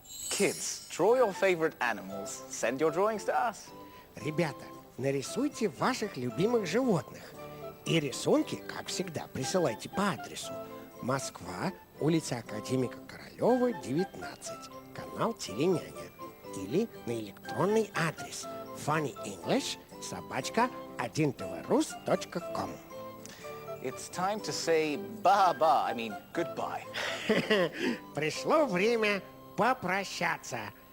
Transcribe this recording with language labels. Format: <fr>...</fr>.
<en>Kids, draw your favorite animals. Send your drawings to us.</en> <ru>Ребята, нарисуйте ваших любимых животных. И рисунки, как всегда, присылайте по адресу: Москва, улица Академика Королева, 19, канал Теленяня. Или на электронный адрес funnyenglish@1tvrus.com.</ru> <en>It's time to say ba-ba, I mean goodbye.</en> <ru>Пришло время попрощаться.</ru>